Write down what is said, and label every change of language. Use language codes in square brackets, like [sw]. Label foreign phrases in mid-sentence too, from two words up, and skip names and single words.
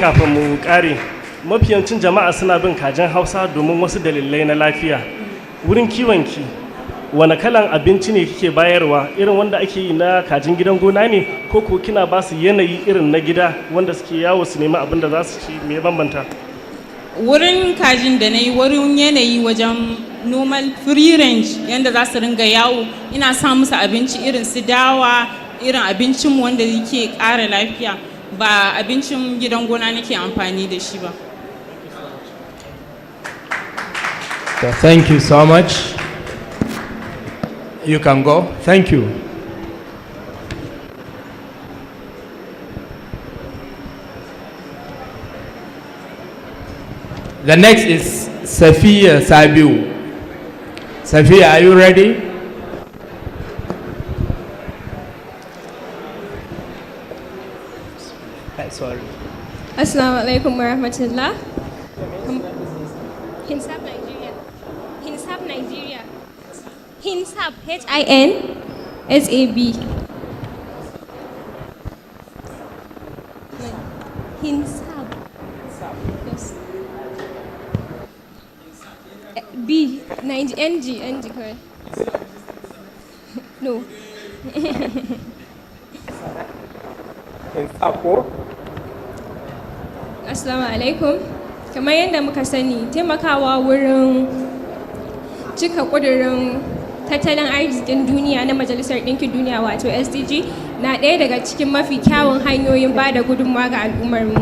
[ha] Kafin mu ƙare, mafiyancin jama'a suna bin kajin Hausa domin wasu dalilai na lafiya. Wurin kiwonki wani kalan abinci ne kike bayarwa, irin wanda ake yi na kajin gidan gona ne, ko kina ba su yanayi irin na gida wanda suke yawo su nemi abin da za su ci? Me bambanta? Wurin kajin da na yi wurin yanayi wajen [en] normal free range [ha] yanda za su ringa yawo, ina sa musu abinci irin su dawa, irin abincinmu wanda yake ƙara lafiya, ba abincin gidan gona nake amfani da shi ba. [en] So thank you so much. You can go. Thank you. The next is Safiya Sabiu. Safiya, are you ready? Sorry. [ar] السلام عليكم ورحمة الله. [en] Hinsab Nigeria. Hinsab Nigeria. Hinsab, Hinsab. Hinsab. Yes. B. NG, correct. No. [ar] السلام عليكم. [ha] Kamar yadda muka sani, taimakawa wurin cika ƙudurin tattalin arzikin duniya na Majalisar Ɗinkin Duniya wato SDG na ɗaya daga cikin mafi kyawun hanyoyin ba da gudunmawa ga al'ummarmu.